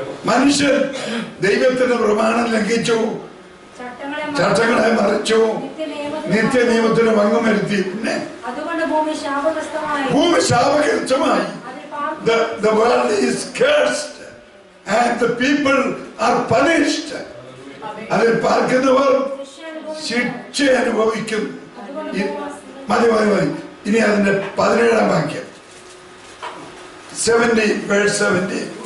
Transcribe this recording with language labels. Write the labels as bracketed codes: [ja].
[ml] മനുഷ്യൻ ദൈവത്തിന്റെ പ്രമാണം ലംഘിച്ചു, ചട്ടങ്ങളെ മറിച്ചു, നിത്യനിയമത്തിന് ഭംഗം വരുത്തി. പിന്നെ അതുകൊണ്ട് ഭൂമി ശാപഗ്രസ്തമായി. [en] The world is cursed and the people are punished. [ml] അതിൽ പാർക്കുന്നവർ ശിക്ഷ അനുഭവിക്കും. മതി. ഇനി അതിന്റെ 17 വാക്യം 70 verse 70.